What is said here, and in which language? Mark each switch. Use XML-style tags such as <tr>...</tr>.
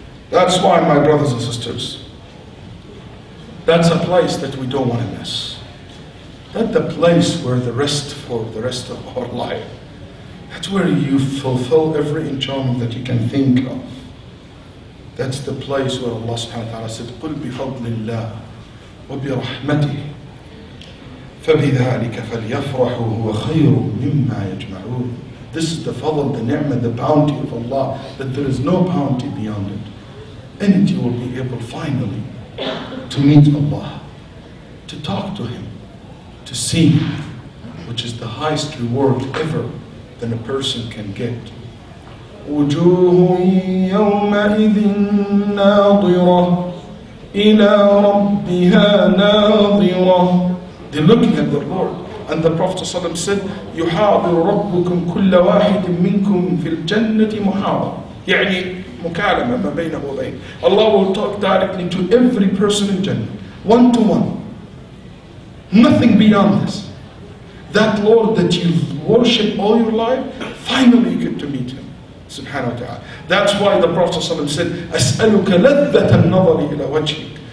<en>That's why, my brothers and sisters, that's a place that we don't want to miss. That's the place where for the rest of our life. That's where you fulfill every enjoyment that you can think of. That's the place where Allah subhanahu wa ta'ala said,</en> <ar>قُلْ بِفَضْلِ اللَّهِ وَبِرَحْمَتِهِ فَبِذَلِكَ فَلْيَفْرَحُوا هُوَ خَيْرٌ مِمَّا يَجْمَعُونَ.</ar> <en>This is the fadl, the ni'mah, the bounty of Allah, that there is no bounty beyond it. In it you will be able finally to meet Allah, to talk to Him, to see Him, which is the highest reward ever that a person can get.</en> <ar>وجوه يومئذ ناظرة إلى ربها ناظرة.</ar> <en>They're looking at the Lord. And the Prophet ﷺ said,</en> <ar>يحاضر ربكم كل واحد منكم في الجنة محاضر. يعني مكالمة ما بينه وبين.</ar> <en>Allah will talk directly to every person in Jannah, one to one. Nothing beyond this. That Lord that you've worshipped all your life, finally you get to meet Him. subhanahu wa ta'ala. That's why the Prophet said,</en> <ar>أَسْأَلُكَ لَذَّةَ النَّظَرِ إِلَى وَجْهِكَ.</ar>